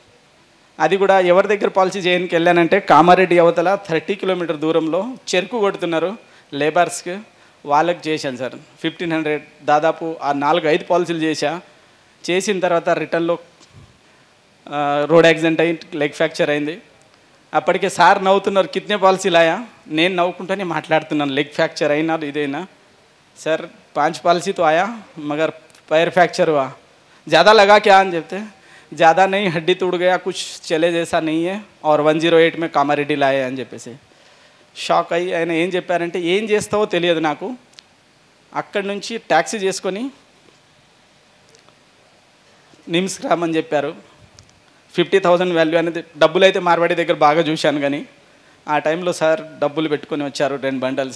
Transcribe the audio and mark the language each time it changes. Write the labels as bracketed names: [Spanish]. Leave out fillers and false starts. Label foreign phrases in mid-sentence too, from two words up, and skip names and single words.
[Telugu] అది కూడా ఎవరి దగ్గర పాలసీ చేయడానికి వెళ్ళానంటే కామారెడ్డి అవతల 30 కిలోమీటర్ దూరంలో చెరుకు కొడుతున్నారు లేబర్స్కి, వాళ్ళకి చేశాను సార్. 1500 దాదాపు ఆ 4-5 పాలసీలు చేసిన తర్వాత రిటర్న్లో [English] road accident [Telugu] అయ్యి [English] leg fracture [Telugu] అయింది. అప్పటికే సార్ నవ్వుతున్నారు, [Hindi] कितने पॉलिसीलु आया. [Telugu] నేను నవ్వుకుంటూనే మాట్లాడుతున్నాను, [English] leg fracture [Telugu] అయినా ఇదైనా. [Hindi] सर 5 पॉलिसी तो आया मगर पैर फ्रैक्चर हुआ, ज़्यादा लगा क्या [Telugu] అని చెప్తే [Hindi] ज़्यादा नहीं, हड्डी टूट गया, कुछ चले जैसा नहीं है और 108 में కామారెడ్డి లాయే [Telugu] అని చెప్పేసి షాక్ అయ్యి ఆయన ఏం చెప్పారంటే ఏం చేస్తావో తెలియదు నాకు. అక్కడి నుంచి ట్యాక్సీ చేసుకొని నిమ్స్కి రామని చెప్పారు. 50,000 వాల్యూ అనేది డబ్బులు అయితే మార్వాడి దగ్గర బాగా చూశాను, కానీ ఆ టైంలో సార్ డబ్బులు పెట్టుకొని వచ్చారు 2 బండల్స్.